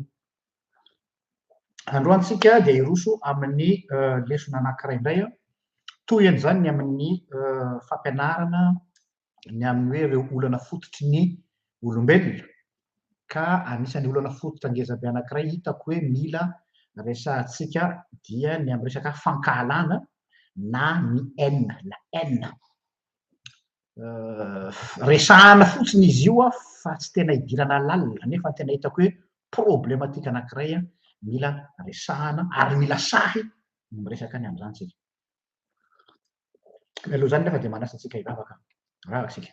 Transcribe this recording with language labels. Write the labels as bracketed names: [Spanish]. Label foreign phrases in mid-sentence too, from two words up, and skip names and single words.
[Malagasy] Androantsika dia iroso amin'ny lesona anankiray indray toy an'izany ny amin'ny fampianarana ny amin'ny hoe ireo olana fototry ny olombelona ka anisan'ny olana fototra ngezabe anankiray hitako hoe mila resahantsika dia ny amin'ny resaka fankahalana na ny haine, [French] la haine. [Malagasy] Resahana fotsiny izy io fa tsy tena idirana lalina nefa tena hitako hoe problématika anankiray mila resahana ary mila sahy miresaka any amin'izany tsika. Aloha zany nefa dia manasa antsika hivavaka ravaka sika.